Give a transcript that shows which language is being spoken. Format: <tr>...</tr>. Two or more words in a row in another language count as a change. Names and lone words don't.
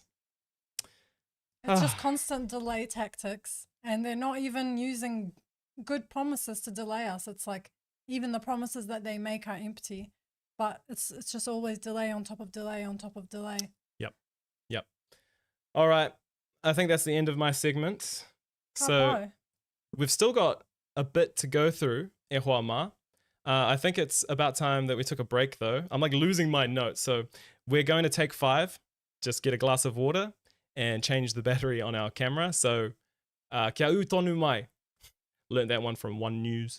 <en>It's just constant delay tactics, and they're not even using good promises to delay us. It's like even the promises that they make are empty, but it's just always delay on top of delay on top of delay. Yep. All right. I think that's the end of my segment. So we've still got a bit to go through,</en> <mi>e hoa ma.</mi> <en>I think it's about time that we took a break, though. I'm like losing my notes. So we're going to take 5, just get a glass of water and change the battery on our camera. So</en> <mi>kia u tonu mai.</mi> <en>Learned that one from One News.</en>